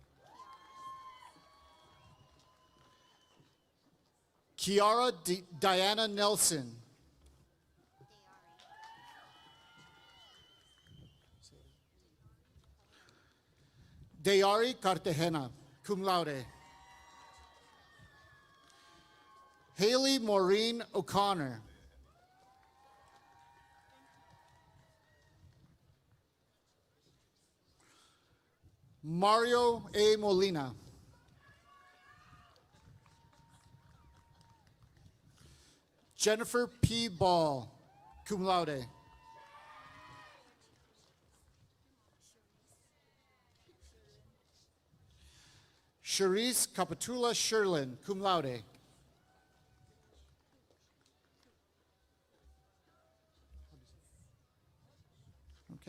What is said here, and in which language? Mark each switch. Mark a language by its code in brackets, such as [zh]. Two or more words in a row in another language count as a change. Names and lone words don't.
[en] Kiara Diana Nelson. Dayari Cartagena, [la] cum laude. [en] Haley Maureen O'Connor. Mario A. Molina. Jennifer P. Ball, [la] cum laude. [en] Charisse Capitula Sherlin, [la] cum laude. [en] Okay.